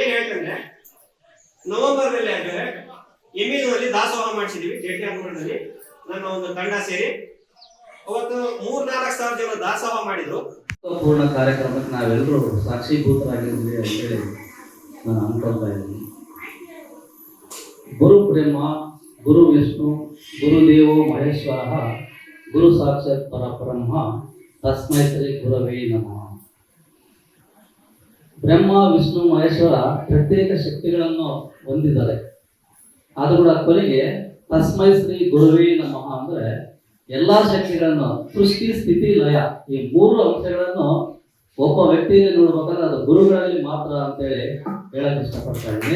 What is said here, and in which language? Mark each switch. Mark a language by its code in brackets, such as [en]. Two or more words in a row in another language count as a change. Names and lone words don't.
[kn] ಏನ್ ಹೇಳ್ತಂದ್ರೆ, ನವೆಂಬರ್ ನಲ್ಲಿ ಎಮ್ಮಿನಲ್ಲಿ ದಾಸೋಹ ಮಾಡಿಸಿದೀವಿ ಜೆಟಿಆರ್ನಲ್ಲಿ. ನನ್ನ ಒಂದು ತಂಡ ಸೇರಿ ಅವತ್ತು 3-4 ಸಾವಿರ ಜನ ದಾಸೋಹ ಮಾಡಿದ್ರು. ಪೂರ್ಣ ಕಾರ್ಯಕ್ರಮಕ್ಕೆ ನಾವೆಲ್ಲರೂ ಸಾಕ್ಷೀಭೂತರಾಗಿರ್ಲಿ ಅಂತೇಳಿ ನಾನು ಅನ್ಕೊಳ್ತಾ ಇದ್ದೀನಿ. [sa] ಗುರು ಬ್ರಹ್ಮ, ಗುರು ವಿಷ್ಣು, ಗುರುದೇವೋ ಮಹೇಶ್ವರ, ಗುರು ಸಾಕ್ಷಾತ್ ಪರಬ್ರಹ್ಮ, ತಸ್ಮೈ ಶ್ರೀ ಗುರವೇ ನಮಃ. [kn] ಬ್ರಹ್ಮ, ವಿಷ್ಣು, ಮಹೇಶ್ವರ ಪ್ರತ್ಯೇಕ ಶಕ್ತಿಗಳನ್ನು ಹೊಂದಿದ್ದಾರೆ. ಅದು ಕೂಡ ಕೊನೆಗೆ [sa] ತಸ್ಮೈ ಶ್ರೀ ಗುರವೇ ನಮಃ [kn] ಅಂದ್ರೆ ಎಲ್ಲಾ ಶಕ್ತಿಗಳನ್ನು, ಸೃಷ್ಟಿ, ಸ್ಥಿತಿ, ಲಯ, ಈ 3 ಅಂಶಗಳನ್ನು ಒಬ್ಬ ವ್ಯಕ್ತಿಯಲ್ಲಿ ನೋಡ್ಬೇಕಾದ್ರೆ ಅದು ಗುರುಗಳಲ್ಲಿ ಮಾತ್ರ ಅಂತೇಳಿ ಹೇಳಕ್ ಇಷ್ಟಪಡ್ತಾ ಇದ್ದೀನಿ.